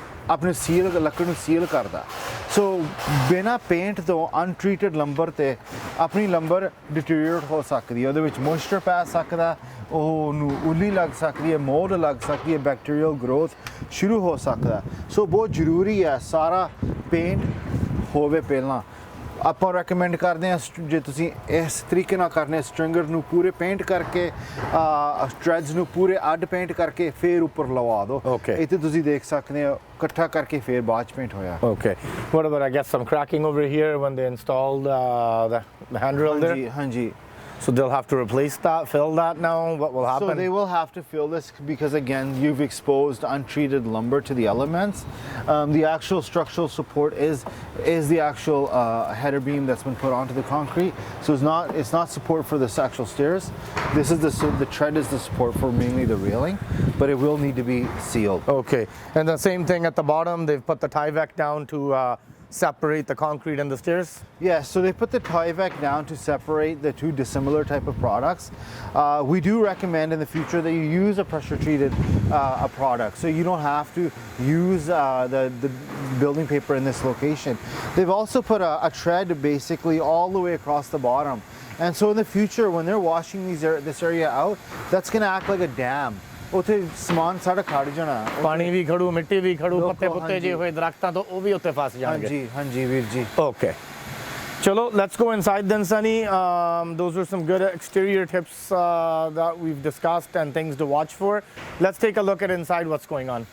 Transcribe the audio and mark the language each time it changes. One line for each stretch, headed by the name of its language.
Punjabi: ਆਪਣੇ ਸੀਲ ਲੱਕੜ ਨੂੰ ਸੀਲ ਕਰਦਾ ਸੋ ਬਿਨਾਂ ਪੇਂਟ ਤੋਂ
English: untreated lumber
Punjabi: ਤੇ ਆਪਣੀ ਲੰਬਰ ਡਿਟੀਰੀਏਟ ਹੋ ਸਕਦੀ ਹੈ ਉਹਦੇ ਵਿੱਚ ਮੋਇਸਚਰ ਪੈ ਸਕਦਾ ਉਹਨੂੰ ਉੱਲੀ ਲੱਗ ਸਕਦੀ ਹੈ ਮੋਲਡ ਲੱਗ ਸਕਦੀ ਹੈ
English: bacterial growth
Punjabi: ਸ਼ੁਰੂ ਹੋ ਸਕਦਾ ਸੋ ਬਹੁਤ ਜ਼ਰੂਰੀ ਹੈ ਸਾਰਾ ਪੇਂਟ ਹੋਵੇ ਪਹਿਲਾਂ ਆਪਾਂ ਰეკਮੈਂਡ ਕਰਦੇ ਹਾਂ ਜੇ ਤੁਸੀਂ ਇਸ ਤਰੀਕੇ ਨਾਲ ਕਰਨੇ ਸਟ੍ਰਿੰਗਰ ਨੂੰ ਪੂਰੇ ਪੇਂਟ ਕਰਕੇ ਸਟ੍ਰੈਡਸ ਨੂੰ ਪੂਰੇ ਅੱਡ ਪੇਂਟ ਕਰਕੇ ਫਿਰ ਉੱਪਰ ਲਵਾ ਦਿਓ ਇੱਥੇ ਤੁਸੀਂ ਦੇਖ ਸਕਦੇ ਹੋ ਇਕੱਠਾ ਕਰਕੇ ਫਿਰ ਬਾਅਦ ਚ ਪੇਂਟ ਹੋਇਆ
English: Okay, what about I guess some cracking over here when they installed the handrail there?
Punjabi: ਹਾਂਜੀ
English: So they'll have to replace that, fill that now. What will happen? So they will have to fill this because again you've exposed untreated lumber to the elements. The actual structural support is the actual header beam that's been put onto the concrete. So it's not support for the actual stairs. This is the tread is the support for mainly the railing, but it will need to be sealed. Okay, and the same thing at the bottom. They've put the Tyvek down to separate the concrete and the stairs? Yes, so they put the Tyvek down to separate the two dissimilar type of products. We do recommend in the future that you use a pressure treated a product, so you don't have to use the building paper in this location. They've also put a tread basically all the way across the bottom, and so in the future when they're washing this area out, that's going to act like a dam.
Punjabi: ਉੱਥੇ ਸਮਾਨ ਸਾਡਾ ਖੜ ਜਾਣਾ ਪਾਣੀ ਵੀ ਖੜੂ ਮਿੱਟੀ ਵੀ ਖੜੂ ਪੱਤੇ ਪੁੱਤੇ ਜੇ ਹੋਏ ਦਰਖਤਾਂ ਤੋਂ ਉਹ ਵੀ ਉੱਤੇ ਫਸ ਜਾਣਗੇ ਹਾਂਜੀ ਹਾਂਜੀ ਵੀਰ ਜੀ
English: Okay, chalo, let's go inside then, Sunny. Those are some good exterior tips that we've discussed and things to watch for. Let's take a look at inside what's going on.